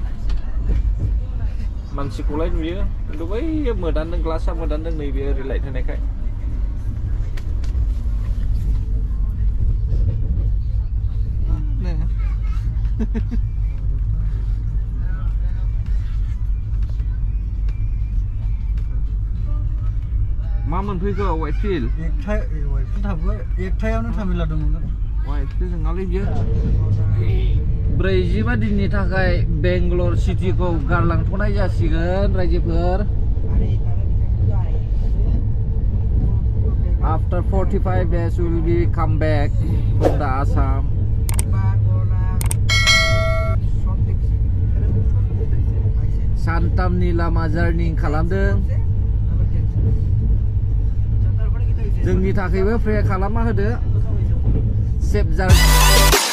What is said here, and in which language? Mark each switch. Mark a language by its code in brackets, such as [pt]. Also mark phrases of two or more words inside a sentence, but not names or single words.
[brx] मानसिखौलाय नुयो खिन्थु बै मोदानदों ग्लासा मोदानदों नैबे ओरै लाइट होनायखाय मा मोनफैखो वाइट फिल्ड एकथायावनो तामिलनाडु मोनगोन वाइट फिल्ड नङालै बियो 45 दिननि थाखाय बेंगलर सिटिखौ गारलांथ'नाय जासिगोन रायजोफोर [en] After 45 days we will be come back from the Assam. [brx] सानथामनि लामा जार्नि खालामदों जोंनि थाखायबो प्रे खालामना होदो [en] safe journey